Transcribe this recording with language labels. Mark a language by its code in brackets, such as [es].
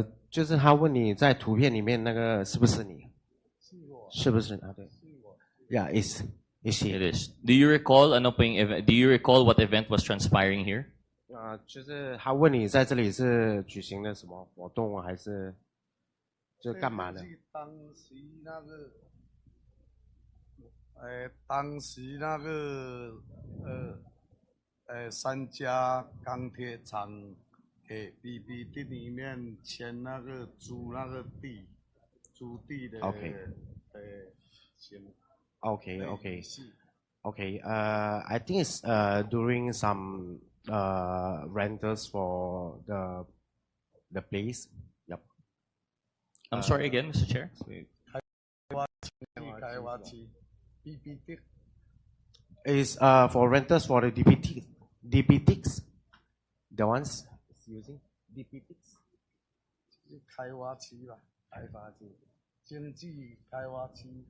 [zh] 就是他问你在图片里面那个是不是你？是不是啊？对。 [en] Yeah, it's he. It is. Do you recall Do you recall what event was transpiring here? [zh] 就是他问你在这里是举行了什么活动，还是就干嘛的？当时那个三家钢铁厂给 BBD 里面签那个租那个地，租地的 [en] OK [zh] 签。 [en] Okay. I think it's during some rentals for the place. Yep. I'm sorry again, Mr. Chair. BBD Is for rentals for the DPTs. The ones using DPTs. [zh] 开发区吧，开发区，经济开发区。